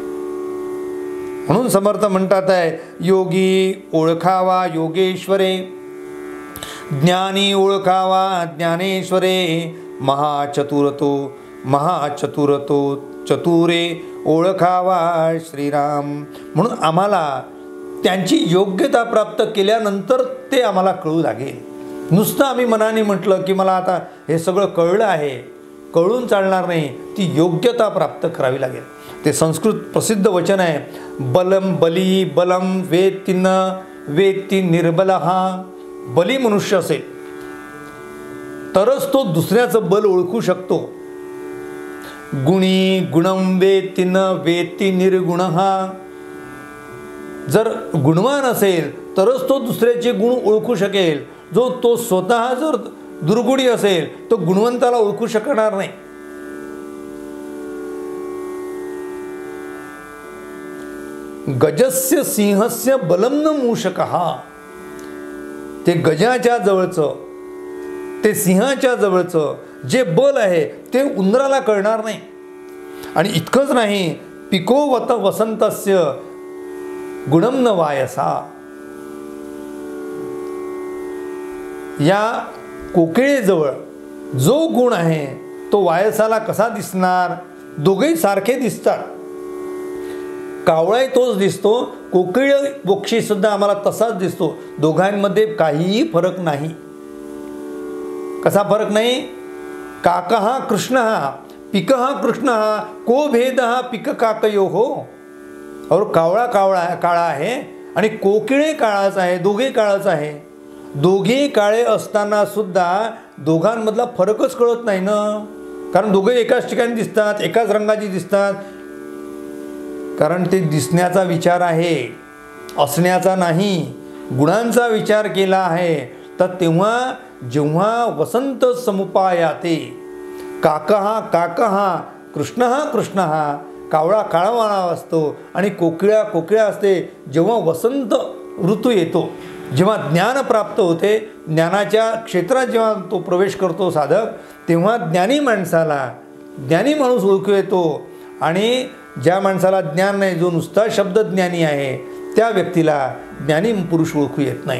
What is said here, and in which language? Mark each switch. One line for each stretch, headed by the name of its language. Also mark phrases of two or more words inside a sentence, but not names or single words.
Marathi: म्हणून समर्थ म्हणतात आहे, योगी ओळखावा योगेश्वरे, ज्ञानी ओळखावा ज्ञानेश्वरे, महाचतुरतो महाचतुरतो चतुरे ओळखावा श्रीराम. म्हणून आम्हाला त्यांची योग्यता प्राप्त केल्यानंतर ते आम्हाला कळू लागेल. नुसतं आम्ही मनाने म्हटलं की मला आता हे सगळं कळलं आहे, कळून चालणार नाही, ती योग्यता प्राप्त करावी लागेल. ते संस्कृत प्रसिद्ध वचन आहे,
Sanskrit: बलम बली बलम वेत्ति न वेत्ति निर्बलः.
Marathi: बली मनुष्य असेल तरच तो दुसऱ्याचं बल ओळखू शकतो.
Sanskrit: गुणी गुणम वेत्ति न वेत्ति निर्गुणः.
Marathi: जर गुणवान असेल तरच तो दुसऱ्याचे गुण ओळखू शकेल. जो तो स्वतः जर दुर्गुणी असेल तो गुणवंताला ओळखू शकणार नाही.
Sanskrit: गजस्य सिंहस्य बलम न मूषकः.
Marathi: ते गजाच्या जवळचं, ते सिंहाच्या जवळचं जे बल आहे ते उंदराला कळणार नाही. आणि इतकंच नाही,
Sanskrit: पिको वत वसंतस्य गुणम न वायसा.
Marathi: या कोकिळेजवळ जो गुण आहे तो वायसाला कसा दिसणार? दोघेही सारखे दिसतात. कावळाही तोच दिसतो, कोकिळ पक्षी सुद्धा आम्हाला तसाच दिसतो. दोघांमध्ये काहीही फरक नाही. कसा फरक नाही?
Sanskrit: काकः कृष्णः पिकः कृष्णः को भेदः पिक काकयोः.
Marathi: और कावळा काळा आहे आणि कोकिळे काळाच आहे, दोघे काळाच आहे. दोघे काळे असताना सुद्धा दोघांमधला फरकच कळत नाही ना, कारण दोघे एकाच ठिकाणी दिसतात, एकाच रंगाची दिसतात. कारण ते दिसण्याचा विचार आहे, असण्याचा नाही, गुणांचा विचार केला आहे. तर तेव्हा जेव्हा
Sanskrit: वसंत समुपायाते, काकः काकः कृष्णः कृष्णः,
Marathi: कावळा काळावाळा असतो आणि कोकिळा असते. जेव्हा वसंत ऋतू येतो, जेव्हा ज्ञान प्राप्त होते, ज्ञानाच्या क्षेत्रात जेव्हा तो प्रवेश करतो साधक, तेव्हा ज्ञानी माणसाला ज्ञानी माणूस ओळखू येतो. आणि ज्या माणसाला ज्ञान नाही, जो नुसता शब्दज्ञानी आहे, त्या व्यक्तीला ज्ञानी पुरुष ओळखू येत नाही.